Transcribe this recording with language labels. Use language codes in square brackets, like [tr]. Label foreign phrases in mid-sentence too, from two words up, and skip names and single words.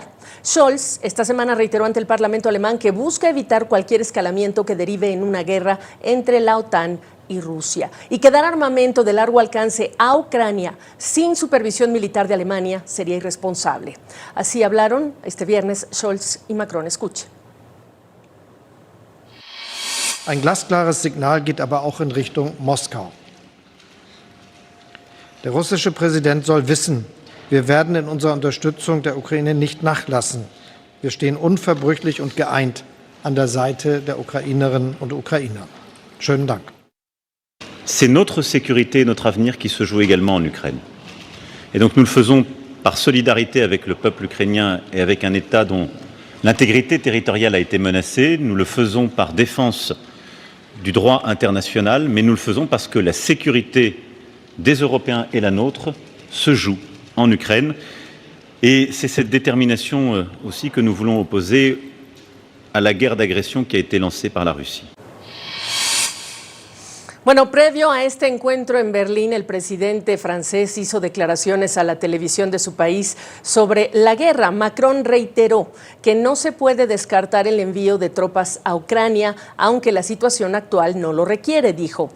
[es] Scholz esta semana reiteró ante el Parlamento alemán que busca evitar cualquier escalamiento que derive en una guerra entre la OTAN y Rusia, y que dar armamento de largo alcance a Ucrania sin supervisión militar de Alemania sería irresponsable. Así hablaron este viernes Scholz y Macron. Escuche. [de] Ein glasklares Signal geht aber auch in Richtung Moskau. Der russische Präsident soll wissen, wir werden in unserer Unterstützung der Ukraine nicht nachlassen. Wir stehen unverbrüchlich und geeint an der Seite der Ukrainerinnen und Ukrainer. Schönen Dank. [fr] C'est notre sécurité et notre avenir qui se jouent également en Ukraine. Et donc nous le faisons par solidarité avec le peuple ukrainien et avec un État dont l'intégrité territoriale a été menacée. Nous le faisons par défense du droit international, mais nous le faisons parce que la sécurité des Européens et la nôtre se joue en Ukraine. Et c'est cette détermination aussi que nous voulons opposer à la guerre d'agression qui a été lancée par la Russie. [es] Bueno, previo a este encuentro en Berlín, el presidente francés hizo declaraciones a la televisión de su país sobre la guerra. Macron reiteró que no se puede descartar el envío de tropas a Ucrania, aunque la situación actual no lo requiere, dijo.